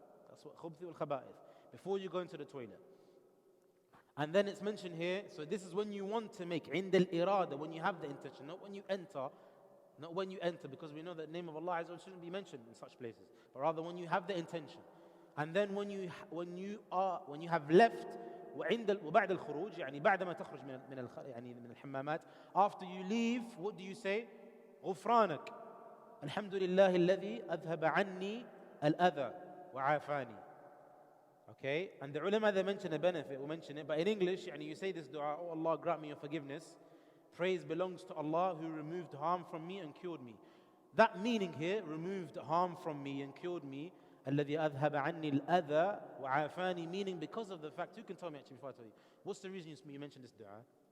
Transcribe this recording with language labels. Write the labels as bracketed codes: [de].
[en] That's what khubthi wal khaba'ith. Before you go into the toilet. And then it's mentioned here, so this is when you want to make, عند الإرادة, when you have the intention, not when you enter, because we know that the name of Allah shouldn't be mentioned in such places, but rather when you have the intention. And then when you have left, [ar] وبعد الخروج, يعني بعد ما تخرج من الحمامات, [en] after you leave, what do you say? [ar] غفرانك الحمد لله الذي أذهب عني الأذى وعافاني. [en] Okay, and the ulama, they mention a benefit, we mention it, but in English, you say this dua, oh Allah, grant me your forgiveness. Praise belongs to Allah who removed harm from me and cured me. That meaning here, removed harm from me and cured me, [ar] الذي أذهب عني الأذى وعافاني, [en] meaning because of the fact, who can tell me actually before I tell you, what's the reason you mentioned this dua?